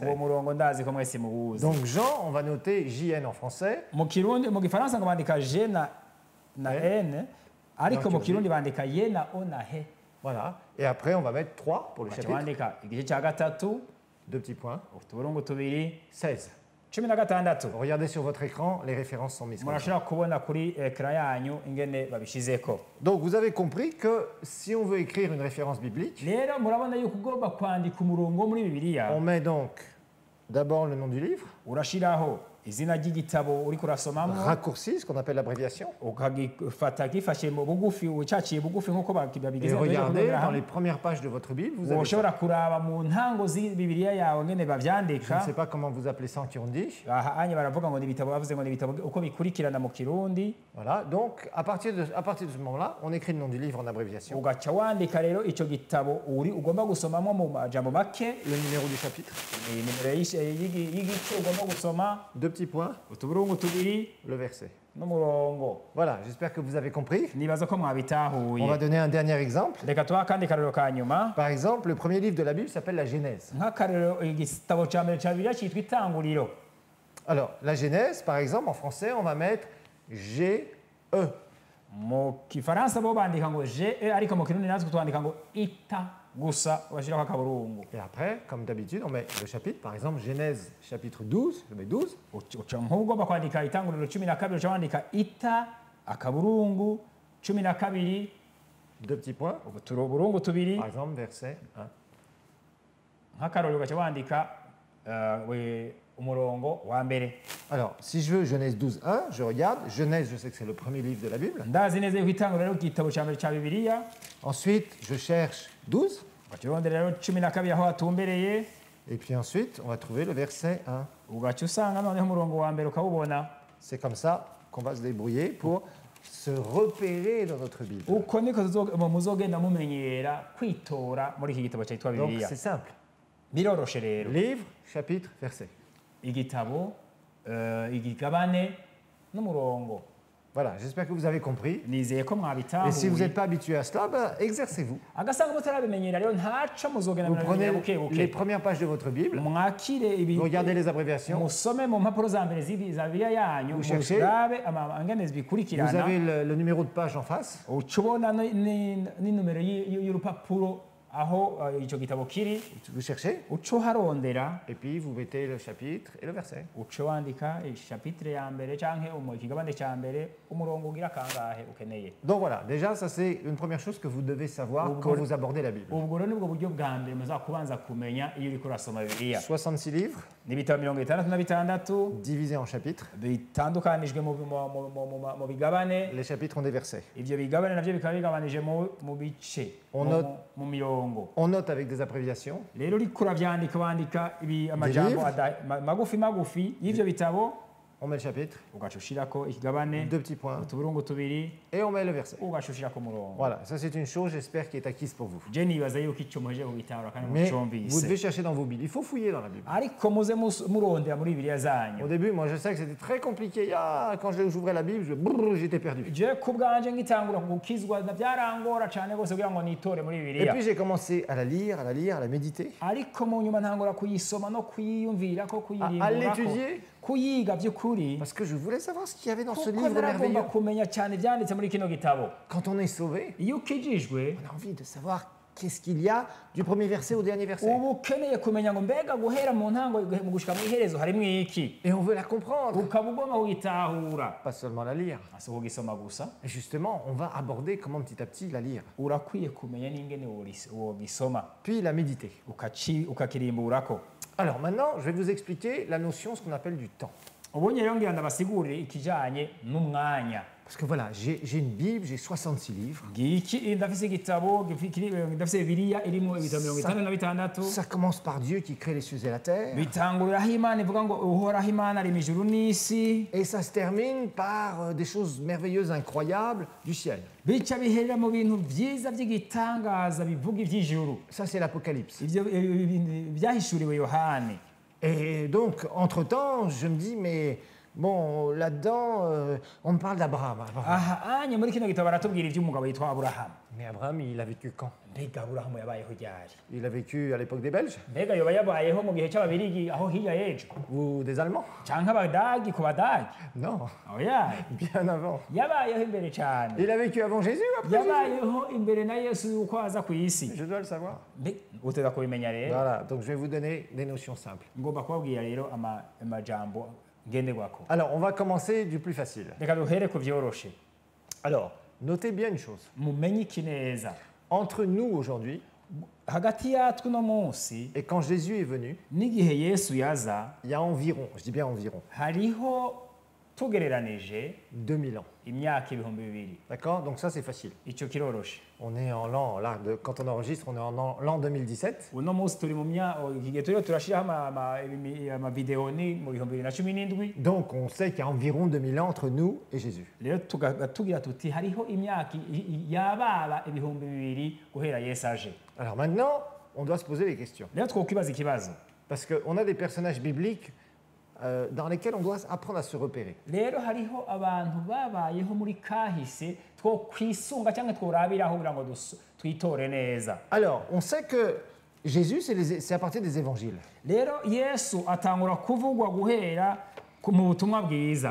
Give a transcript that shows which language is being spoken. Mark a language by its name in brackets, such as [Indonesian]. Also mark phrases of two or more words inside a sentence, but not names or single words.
[Rundi] uwo murongo ndazi ko mwese muwuzi. [French] Donc Jean, on va noter JN en français. [Rundi] mu kirundi mu gifaransa ngo bandika je na n, ariko mu kirundi bandika ye na o na he. [French] Voilà. Et après, on va mettre 3 pour le [Rundi] baca [French] chapitre. [Rundi] bandika igice cya gatatu [French] Deux petits points. [Rundi] utuburungu tubiri [French] 16. [Rundi] 16. [French] Regardez sur votre écran, les références sont mises comme ça. [Rundi] murashobora kubona kuri ekara yanyu ingene babishizeko. [French] Donc vous avez compris que si on veut écrire une référence biblique, [Rundi] rero murabona yuko ugomba kwandika umurongo muri bibiliya [French] on met donc d'abord le nom du livre, [Rundi] urashiraho izina ry'igitabo uri kurasomamo, [French] raccourci, ce qu'on appelle l'abréviation, [Rundi] ukagifata gifashe mu bugufi ucaciye bugufi nk'uko [French] et [Rundi] babigeze [French] regardez dans les premières pages de votre Bible, vous avez ça. [Rundi] ushobora kuraba mu ntango z'Bibiliya yawe ngene [French] Je ne [Rundi] bavyandika. [French] sais pas comment vous appelez ça en Kirundi. [Rundi] aha anye baravuga ngo ni ibitabo, bavuze ngo ni ibitabo uko bikurikirana mu kirundi. [French] Voilà, donc à partir de ce moment-là, on écrit le nom du livre en abréviation, [Rundi] ugaca wandika rero ico gitabo ugomba gusomamo mu majambo make, [French] le numéro du chapitre, [Rundi] nimero y'igice ugomba gusoma, [French] deux petits points, [Rundi] utuburungu tubiri [French] le verset. [Rundi] n'umurongo. [French] Voilà, j'espère que vous avez compris. [Rundi] nibaza ko [French] On va [Rundi] mwabitahuye. [French] donner un dernier exemple. [Rundi] reka tuha akandi karorero ka nyuma. [French] Par exemple, le premier livre de la Bible s'appelle la Genèse. [Rundi] nk'akarorero igitabo ca mbere ca Bibiliya citwa Itanguriro. [French] Alors, la Genèse, par exemple, en français, on va mettre G-E. [Rundi] mu kifaransa bo bandika ngo je, ariko mu kirundi natwe twandika ngo ita gusa bashirako akaburungu. [French] Et après, comme d'habitude, on met le chapitre. Par exemple, Genèse chapitre 12, je mets 12. [Rundi] nk'ugomba kwandika Itanguriro 12 uca wandika ita akaburungu 12 [French] Deux petits points. [Rundi] utuburungu tubiri. [French] Par exemple, verset 1. [Rundi] nk'akarorero ugaca wandika umurongo wa mbere. [French] Alors, si je veux Genèse 12, 1, je regarde. Genèse, je sais que c'est le premier livre de la Bible. [Rundi] ndazi neza yuko Itanguriro ari igitabo ca mbere ca Bibiliya. [French] Ensuite, je cherche 12. [Rundi] ugaca urondera rero 12 aho hatumbereye. [French] Et puis ensuite, on va trouver le verset 1. [Rundi] ugaca usanga noneho umurongo wa mbere ukawubona. [French] C'est comme ça qu'on va se débrouiller pour se repérer dans notre Bible. [Rundi] Uko niko muzogenda mumenyera kwitora muri iki gitabo cyitwa [French] Donc [Rundi] Bibiliya. [French] c'est simple. [Rundi] Biroroshe rero. [French] Livre, chapitre, verset. [Rundi] Igitabo, igigabane n'umurongo. [French] Voilà, j'espère que vous avez compris. [Rundi] Nizeye ko [French] Et si vous [Rundi] mwabitahuye. [French] n'êtes pas habitué à cela, ben, exercez-vous. [Rundi] Agasanga mutarabimenyera rero ntaco muzogenda [French] Vous prenez [Rundi] buke [French] les [Rundi] buke. [French] premières pages de votre Bible, [Rundi] Mwakire [French] vous regardez les abréviations, [Rundi] musome mu mpapuro za mbere za Bibiliya yanyu, [French] Vous cherchez. [Rundi] murabe angene [French] vous [Rundi] bikurikirana. [French] avez le numéro de page en face, [Rundi] Uca ubona n'inumero y'urupapuro aho ico gitabo kiri, [French] vous cherchez, [Rundi] uca uharondera, [French] et puis vous mettez le chapitre et le verset. [Rundi] uca wandika chapitre ya mbere canke ikigabane ca mbere, umurongo ugira kangahe ukeneye. [French] Donc voilà, déjà ça c'est une première chose que vous devez savoir quand vous abordez la Bible. [Rundi] Ubwo rero nibwo buryo bwa mbere muzakubanza kumenya iyo uriko urasoma Bibiliya. [French] 66 livres, [Rundi] N'ibitabo 66 [French] divisés en chapitres. [Rundi] bitandukanijwe mu bigabane. [French] Les chapitres ont des versets. [Rundi] Ibyo bigabane navyo bikaba bigabanije mu bice, [French] On [Rundi] mu- [French] note- [Rundi] mu mirongo. [French] On note avec des abréviations. [Rundi] Rero uriko uravyandika wandika amajambo magufi magufi y'ivyo bitabo, [French] On met le chapitre, [Rundi] ugaca ushirako ikigabane, [French] 2 petits points, [Rundi] utuburungu tubiri, [French] et on met le verset. [Rundi] ugaca ushirako umurongo. [French] Voilà, ça c'est une chose, j'espère, qui est acquise pour vous. [Rundi] Je nibaza yuko ico muhejeje kubitahura kandi [French] Mais vous [Rundi] mucumvise. [French] devez chercher dans vos Bibles. Il faut fouiller dans la Bible. [Rundi] Ariko muze murondera muri Bibiliya [French] Au [Rundi] zanyu. [French] début, moi je sais que c'était très compliqué. Ah, quand j'ouvrais la Bible, j'étais perdu. [Rundi] Je ku bwanje ngitangura gukizwa byarangora cane gose kugira ngo nitore muri [French] Et [Rundi] Bibiliya. [French] puis j'ai commencé à la lire, à la méditer, [Rundi] Ariko mu nyuma ntangura kuyisoma no kuyiyumvirako, [French] à [Rundi] kuyirimburako, [French] l'étudier, [Rundi] kuyiga by'ukuri. [French] parce que je voulais savoir ce qu'il y avait dans ce [Rundi] Kuko [French] livre [Rundi] naragomba [French] merveilleux. [Rundi] kumenya cyane ibyanditse muri kino gitabo. [French] Quand on est sauvé, [Rundi] Iyo ukijijwe [French] on a envie de savoir qu'est-ce qu'il y a du premier verset au dernier verset. [Rundi] uba ukeneye kumenya ngo mbega guhera mu ntango mu gushika mu iherezo harimo iki, [French] Et on veut la comprendre, [Rundi] ukaba ugomba kuyitahura, [French] pas seulement la lire. [Rundi] si kugisoma gusa. [French] Et justement, on va aborder comment petit à petit la lire, [Rundi] Urakwiye kumenya n'ingene wogisoma [French] puis la méditer. [Rundi] ukakirimburako. [French] Alors maintenant, je vais vous expliquer la notion, ce qu'on appelle du temps. [Rundi] Ubonye rero ngira ndabasigurire ikijanye n'umwanya. [French] Parce que voilà, j'ai une Bible, j'ai 66 livres. [Rundi] Ngiki ndafise igitabo ndafise Bibiliya irimo ibitabo 56. [French] Ça commence par Dieu qui crée les cieux et la terre. [Rundi] Bitangurira aho Imana ivuga ngo uhoraho Imana arema ijuru n'isi. [French] Et ça se termine par des choses merveilleuses, incroyables du ciel. [Rundi] Bica biherera mu bintu byiza by'igitangaza bivuga iby'ijuru. [French] Ça, c'est l'Apocalypse. [Rundi] Ibyo byahishuriwe Yohani. [French] Et donc, entre-temps, je me dis, mais bon, là-dedans, on me parle d'Abraham. [Rundi] Aha anye muri kino gitabo baratubwira iby'umugabo yitwa Aburahamu. [French] Mais Abraham, il a vécu quand? [Rundi] Mbega Aburahamu yabayeho ryari? [French] Il a vécu à l'époque des Belges [Rundi] Mbega yoba yabayeho mu gihe cy'Ababirigi aho hirya y'ejo, [French] ou des Allemands? [Rundi] canke Abadagi ku Badagi? [French] Non, [Rundi] Oya, [French] bien avant. [Rundi] yabayeho imbere cyane. [French] Il a vécu avant Jésus ou après Jésus? [Rundi] Yabayeho imbere na Yesu yuko aza ku isi. [French] Je dois le savoir. [Rundi] Uteza kubimenya rero. [French] Voilà, donc je vais vous donner des notions simples. [Rundi] Ngomba kubabwira rero amajambo ngenderwako. [French] Alors, on va commencer du plus facile. [Rundi] Reka duhere ku vyoroshe. [French] Alors, notez bien une chose. [Rundi] Mumenye iki neza. [French] Entre nous aujourd'hui [Rundi] Hagati yatwe no munsi [French] et quand Jésus est venu, [Rundi] n'igihe Yesu yaza, [French] il y a environ, je dis bien environ, [Rundi] hariho tugereranije [French] 2000 ans. [Rundi] imyaka ibihumbi bibiri. [French] D'accord? Donc ça, c'est facile. [Rundi] Ico kiroroshe. [French] On est en l'an, là, quand on enregistre, on est en l'an 2017. [Rundi] Uno munsi turi mu iki gihe turiho turashiraho amavideo ni mu bihumbi 2017. [French] Donc on sait qu'il y a environ 2000 ans entre nous et Jésus. [Rundi] Rero tugira tuti hariho imyaka yababa ibihumbi bibiri guhera Yesu aje. [French] Alors maintenant, on doit se poser des questions. [Rundi] Rero twokwibaza ikibazo. [French] Parce qu'on a des personnages bibliques dans lesquels on doit apprendre à se repérer. [Rundi] Rero hariho abantu babayeho muri kahise two kwisunga cyangwa tworabiraho kugira ngo twitore neza. [French] Alors, on sait que Jésus, c'est à partir des évangiles. [Rundi] Rero Yesu atangura kuvugwa guhera mu butumwa bwiza.